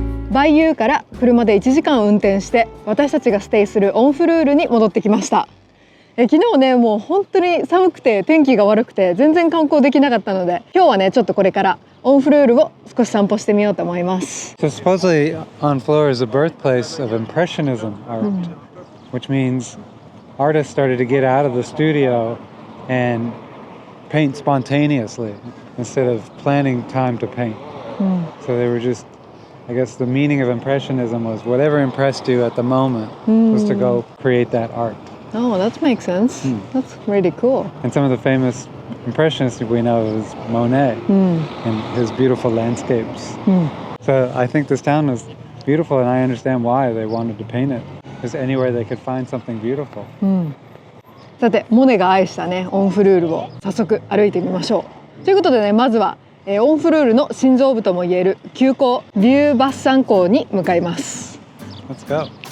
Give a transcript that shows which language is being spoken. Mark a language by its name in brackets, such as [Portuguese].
[Japanese] バイユーから車で1時間運転して、私たちがステイするオンフルールに戻ってきました。昨日ねもう本当に寒くて天気が悪くて全然観光できなかったので、今日はねちょっとこれからオンフルールを少し散歩してみようと思います。 [English] So supposedly Honfleur is the birthplace of Impressionism art, which means artists started to get out of the studio and paint spontaneously instead of planning time to paint. So they were just, I guess the meaning of Impressionism was whatever impressed you at the moment was to go create that art. Oh, that makes sense. That's really cool. And some of the famous Impressionists we know is Monet and his beautiful landscapes. So I think this town is beautiful, and I understand why they wanted to paint it. Because anywhere they could find something beautiful. [Japanese] さて、モネが愛したねオンフルールを早速歩いてみましょう。ということでね、まずはオンフルールの心臓部ともいえる急行ビューバッサン港に向かいます。 [English] Let's go.